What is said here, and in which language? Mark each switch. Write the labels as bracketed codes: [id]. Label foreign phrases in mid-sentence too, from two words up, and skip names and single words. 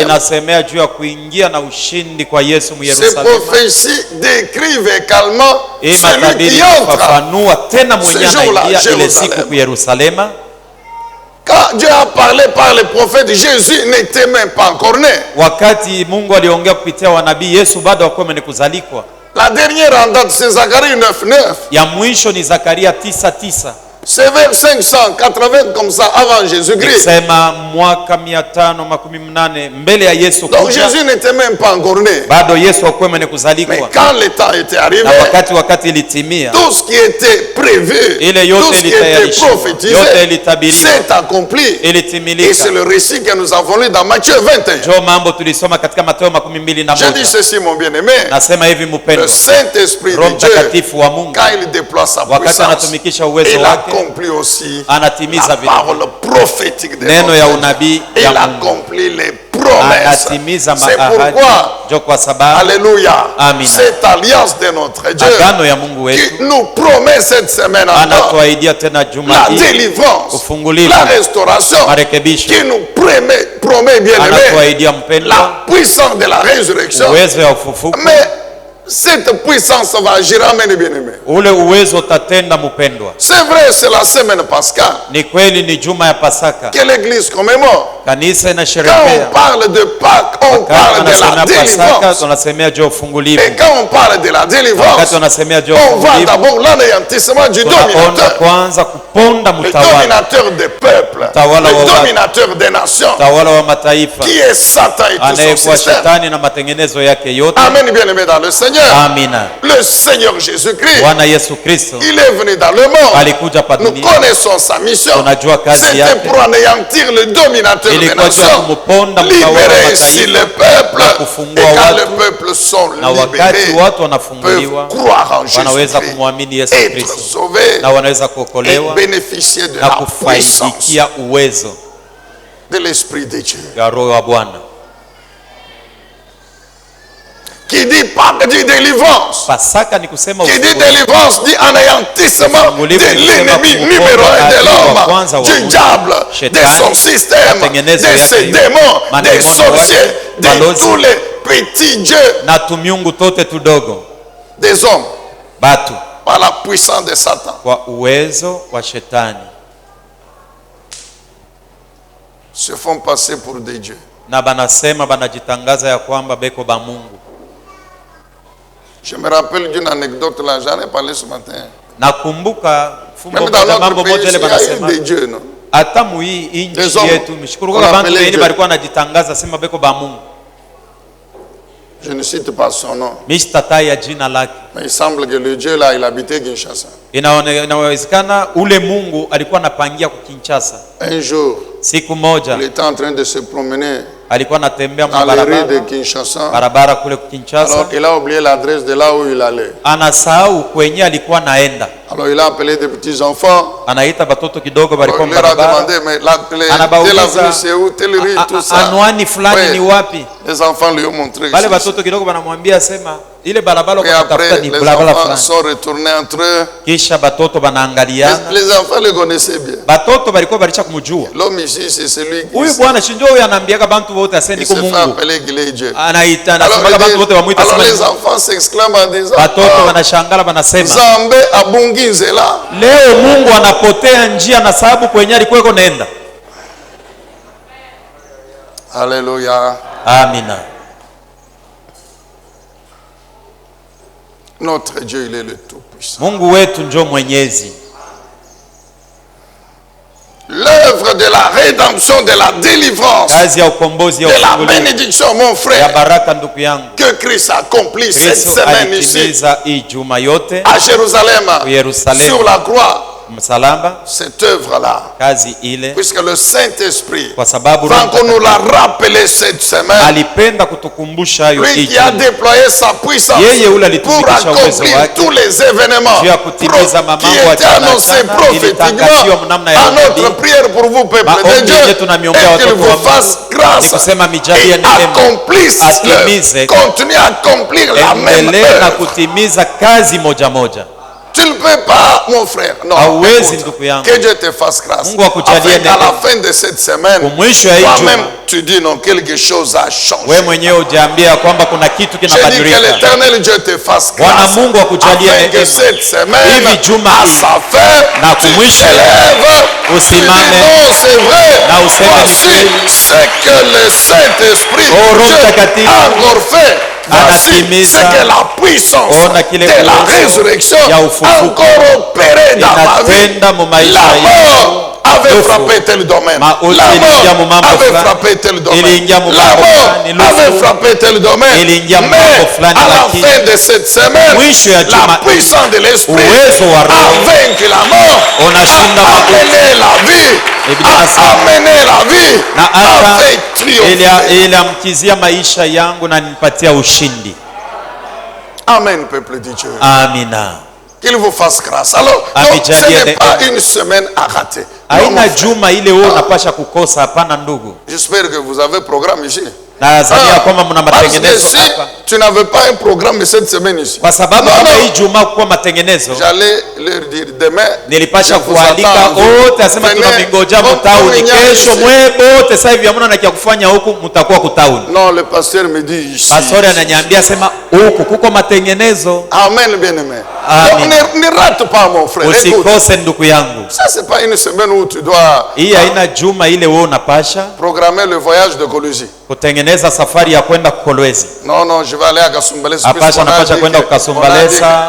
[sw] inasemea juu ya kuingia na ushindi kwa Yesu mu [fr] Ces [sw] Yerusalemu. [fr] prophéties décrivent également [sw] Hii [fr] celui [sw] matabiri [fr] qui entre. [sw] inafafanua tena mwenye [fr] Ce jour-là, [sw] anaingia ile Jerusalem. siku ku Yerusalema. [fr] Quand Dieu a parlé par les prophètes, Jésus n'était même pas encore né. [sw] Wakati Mungu aliongea kupitia wanabii, Yesu bado hakuwa mwenye kuzalikwa. [fr] La dernière en date, c'est Zacharie 9:9. [sw] Ya mwisho ni Zakaria 9:9. [fr] C'est vers 580 comme ça avant Jésus-Christ. [sw] Sema mwaka 580 mbele ya Yesu [fr] Donc [sw] kuja, [fr] Jésus n'était même pas encore né. [sw] bado Yesu hakuwa mwenye [fr] Mais [sw] kuzalikwa. [fr] quand le temps était arrivé, [sw] Na wakati ilitimia, [fr] tout ce qui était prévu, [sw] ile yote [fr] tout ce qui était [sw] ilitayarishwa, [fr] prophétisé, [sw] yote ilitabiriwa, [fr] s'est accompli. Et c'est [sw] ilitimilika. [fr] le récit que nous avons lu dans Matthieu 21. [sw] Jo mambo tulisoma katika Mathayo [fr] Je dis [sw] 21. [fr] ceci, mon bien-aimé. [sw] Nasema hivi [fr] Le [sw] mpendo, [fr] Saint-Esprit [sw] Roho [fr] de Dieu, [sw] Mtakatifu wa Mungu [fr] quand il déploie sa [sw] wakati [fr] puissance, [sw] anatumikisha uwezo [fr] il [sw] wake, [fr] accomplit aussi [sw] anatimiza [fr] la [sw] vile [fr] parole prophétique de [sw] neno ya [fr] notre Dieu. [sw] unabii [fr] Il [sw] ya Mungu, [fr] accomplit les promesses. [sw] anatimiza [fr] C'est [sw] maahadi. [fr] pourquoi, [sw] Jo kwa sababu [fr] alléluia, [sw] Amina. [fr] cette alliance de notre Dieu [sw] agano ya Mungu [fr] qui [sw] wetu [fr] nous promet cette semaine encore [sw] anatuahidia tena juma [fr] la [sw] hii [fr] délivrance, [sw] ufungulivu, [fr] la restauration, [sw] marekebisho, [fr] qui nous promet bien aimé [sw] anatuahidia mpendo [fr] la puissance de la résurrection. [sw] uwezo ya ufufuko. [fr] Mais cette puissance va agir, amen, bien aimé. [sw] Ule uwezo utatenda mpendwa. [fr] C'est vrai, c'est la semaine pascale [sw] Ni kweli ni juma ya Pasaka [fr] que l'église commémore. [sw] Kanisa [fr] Quand [sw] inasherehekea. [fr] on parle de Pâques, on [sw] Wakati [fr] parle de la [sw] wanasemea Pasaka, [fr] délivrance. [sw] tunasemea juu ya ufungulivu. [fr] Et quand on parle de la [sw] Wakati [fr] délivrance, [sw] wanasemea juu ya [fr] on voit [sw] ufungulivu, [fr] d'abord l'anéantissement du [sw] tunaona [fr] dominateur. [sw] kwanza kuponda [fr] Le [sw] mtawala, [fr] dominateur des peuples, [sw] Mtawala wa [fr] le [sw] watu. [fr] dominateur des nations, [sw] mtawala wa mataifa, [fr] qui est Satan et tout son [sw] anayekuwa [fr] système. [sw] shetani na matengenezo yake yote. [fr] Amen, bien-aimé dans le Seigneur. [sw] Amina. [fr] Le Seigneur Jésus-Christ, [sw] Bwana Yesu Kristo [fr] il est venu dans le monde. [sw] alikuja pa [fr] Nous [sw] dunia, [fr] connaissons sa mission. [sw] tunajua kazi [fr] C'était [sw] yake, [fr] pour anéantir le dominateur des [sw] ilikuwa juu ya [fr] nations. [sw] kumponda mtawala wa [fr] Libérer ici [sw] mataifa [fr] le peuple. [sw] na [fr] Et [sw] kufungua [fr] quand [sw] watu, [fr] les peuples sont [sw] na wakati [fr] libérés, [sw] watu [fr] peuvent [sw] wanafunguliwa [fr] croire en [sw] wanaweza [fr] Jésus-Christ, [sw] kumwamini Yesu [fr] être [sw] Kristo [fr] sauvés [sw] na wanaweza [fr] et [sw] kuokolewa [fr] bénéficier de [sw] na [fr] la puissance [sw] kufaidikia uwezo [fr] de l'Esprit de Dieu. [sw] ya Roho wa Bwana. [fr] Qui dit Pâques dit délivrance. [sw] Pasaka ni kusema [fr] Qui dit [sw] ufungulivu. [fr] délivrance dit anéantissement de l'ennemi numéro 1 de l'homme, du diable, de son système, de ses démons, des sorciers, de tous les petits dieux [sw] na tumiungu tote tudogo [fr] des hommes [sw] batu [fr] par la puissance de Satan. [sw] kwa uwezo wa shetani, [fr] Se font passer pour des dieux. [sw] na banasema banajitangaza ya kwamba beko ba Mungu. [fr] Je me rappelle d'une anecdote là, j'en ai parlé ce matin. [sw] Nakumbuka fumbo [fr] Même dans [sw] moja, [fr] notre [sw] mambo [fr] pays, [sw] moja ile [fr] il y a eu [sw] banasema [fr] des dieux, non? [sw] hata muhii [fr] Les [sw] inchi [fr] hommes [sw] yetu mshukuru [fr] qu'on [sw] kwa bantu [fr] appelait [sw] wengi [fr] Dieu. [sw] balikuwa wanajitangaza sema beko ba Mungu. [fr] Je ne cite pas son nom. [sw] Mishtataya jina lake. [fr] Mais il semble que le Dieu là, il habitait Kinshasa. [sw] Inawezekana ule Mungu alikuwa anapangia ku Kinshasa. [fr] Un jour, [sw] Siku moja [fr] il était en train de se promener [sw] alikuwa anatembea [fr] dans les rues de [sw] barabara [fr] Kinshasa. [sw] barabara kule ku Kinshasa, [fr] Alors il a oublié l'adresse de là où il allait. [sw] anasahau kwenye alikuwa naenda. [fr] Alors il a appelé des petits enfants. [sw] Anaita batoto kidogo [fr] Alors, [sw] balikuwa [fr] il leur a [sw] barabara, [fr] demandé, mais telle [sw] anabauliza [fr] avenue c'est où, telle rue, tout ça. [sw] anwani fulani [fr] Ouais. [sw] ni wapi. [fr] Les enfants lui ont montré. [sw] Wale [fr] ici. [sw] batoto kidogo banamwambia sema ile barabara [fr] Et [sw] kwa kutafuta [fr] après, [sw] ni [fr] les [sw] barabara [fr] enfants [sw] fulani. [fr] sont retournés entre eux. [sw] Kisha batoto banaangaliana, [fr] Les enfants le connaissaient bien. [sw] batoto balikuwa balisha kumjua [fr] L'homme ici, c'est celui [sw] huyu bwana, si ndio huyu anaambiaga bantu wote [fr] qui [sw] aseni [fr] se [sw] ku [fr] fait [sw] Mungu, [fr] appeler qu'il est Dieu. [sw] anaita [fr] Alors, [sw] anasemaga bantu wote wamuita [fr] alors [sw] sema [fr] les [sw] ni Mungu. [fr] enfants s'exclament en disant, [sw] Batoto ah, wanashangala banasema [ln] Zambe abunginzela. [sw] leo Mungu anapotea njia na sababu kwenye alikuweko nenda. [fr] Alléluia. [sw] Amina. [fr] Notre Dieu, il est le Tout-Puissant. [sw] Mungu wetu njo mwenyezi. [fr] L'œuvre de la rédemption, de la délivrance, [sw] Kazi ya ukombozi ya [fr] de la [sw] ufungulivu [fr] bénédiction, mon [sw] ya [fr] frère, [sw] baraka, ndugu yangu, [fr] que Christ accomplit cette [sw] Kristo [fr] semaine ici, [sw] alitimiza hii juma yote [fr] à Jérusalem, [sw] Yerusalemu. [fr] sur la croix, [sw] msalaba, [fr] cette œuvre-là, [sw] kazi ile, [fr] puisque le Saint-Esprit [sw] kwa sababu [fr] va [sw] Roho [fr] encore nous [sw] Mtakatifu [fr] la rappeler cette semaine. [sw] alipenda kutukumbusha hayo [fr] Lui [sw] hii [fr] qui a [sw] juma. [fr] déployé sa puissance [sw] Yeye ule [fr] pour [sw] alitumikisha uwezo [fr] accomplir [sw] wake [fr] tous les événements [sw] juu ya kutimiza [fr] qui [sw] mambo ya [fr] étaient [sw] jana [fr] annoncés [sw] jana, [fr] prophétiquement [sw] ilitangaziwa mnamna ya [fr] à [sw] unabii. [fr] notre prière pour vous, peuple [sw] Maombi [fr] de Dieu, [sw] yetu tunamiombea [fr] et qu'il [sw] watoto wa [fr] vous [sw] Mungu. [fr] fasse grâce [sw] Ni kusema mijalie [fr] et [sw] neema, [fr] accomplisse [sw] atimize, [fr] l'œuvre. Continue à accomplir la même [sw] endelee na [fr] œuvre. [sw] kutimiza kazi moja moja. [fr] Tu ne peux pas, mon frère. Non. [sw] Hauwezi, [fr] Écoute, [sw] ndugu yangu. [fr] que Dieu te fasse grâce. [sw] Mungu akujalie [fr] Afin qu'à [sw] neema. [fr] la fin de cette semaine, [sw] Kumwisho ya hii [fr] toi-même, [sw] juma [fr] tu dis non, quelque chose a changé. [sw] wewe mwenyewe ujiambia kwamba kuna kitu [fr] Je dis que [sw] kinabadilika. [fr] l'éternel Dieu te fasse [sw] Bwana [fr] grâce. [sw] Mungu akujalie [fr] Afin que [sw] neema. [fr] cette semaine, [sw] Hivi juma [fr] à [sw] hii, [fr] sa fin, [sw] na [fr] tu [sw] kumwisho, [fr] t'élèves, tu dis [sw] usimame, [fr] non, c'est vrai. [sw] na useme ni [fr] Voici [sw] kweli. [fr] ce que le Saint-Esprit [sw] Roho [fr] Dieu [sw] Mtakatifu [fr] a encore fait. Voici [sw] anatimiza. [fr] ce que la puissance [sw] Ona kile [fr] de la [sw] uwezo [fr] résurrection [sw] ya [fr] a [sw] ufufuko [fr] encore opéré dans ma vie. [sw] inatenda mu maisha [fr] La [sw] yetu. [fr] mort avait [sw] Lufu. [fr] frappé tel domaine. [sw] Mauti [fr] La [sw] iliingia mu [fr] mort [sw] mambo [fr] avait [sw] fulani. [fr] frappé tel domaine. [sw] Iliingia mu [fr] La [sw] mambo [fr] mort [sw] fulani. Lufu. [fr] avait frappé tel domaine. [sw] Iliingia mu [fr] Mais [sw] mambo fulani, [fr] à la [sw] lakini [fr] fin de cette semaine, [sw] mwisho ya juma [fr] la puissance de l'esprit [sw] uwezo wa [fr] a [sw] Roho [fr] vaincu la mort, [sw] unashinda [fr] a [sw] mauti. [fr] amené la vie, [sw] Biblia [fr] a [sw] inasema, [fr] amené la vie, [sw] na hata [fr] avait triomphé. [sw] iliamkizia maisha yangu na nipatia ushindi. [fr] Amen, peuple de Dieu. [sw] Amina. [fr] Qu'il vous fasse grâce. Alors, [sw] Amen. [fr] donc, ce n'est pas une semaine à rater. Non, mon [sw] Haina [fr] frère. [sw] juma ile wewe unapasha kukosa, hapana ndugu. [fr] J'espère que vous avez programme ici. [sw] Nazania kwamba mna [fr] Parce que [sw] matengenezo [fr] si [sw] hapa. [fr] tu n'avais pas un programme cette semaine ici, [sw] Kwa sababu kama hii Juma kwa matengenezo, [fr] j'allais leur dire demain, [sw] nilipasha [fr] je vous [sw] kualika [fr] attends en [sw] wote, asema [fr] Venez, [sw] tunamingoja [fr] on [sw] mtauni [fr] peut [sw] kesho [fr] ici. [sw] mwebote. Sasa hivi hamna na kia kufanya huku, mtakuwa kutauni. [fr] Non, le pasteur me dit ici. [sw] Pastori ananiambia sema huku kuko matengenezo. [fr] Amen, bien-aimé. [sw] Amen. [fr] Donc, ne rate pas, mon frère. Écoute, [sw] Usikose ndugu yangu. [fr] ça, c'est pas une semaine où tu dois [sw] Hii haina juma ile wewe unapasha [fr] programmer le voyage de Colosie. [sw] kutengeneza safari ya kwenda Kolwezi. [fr] Non, non, je vais aller à Kasumbalesa. [sw] Hapasha napasha kwenda Kasumbalesa.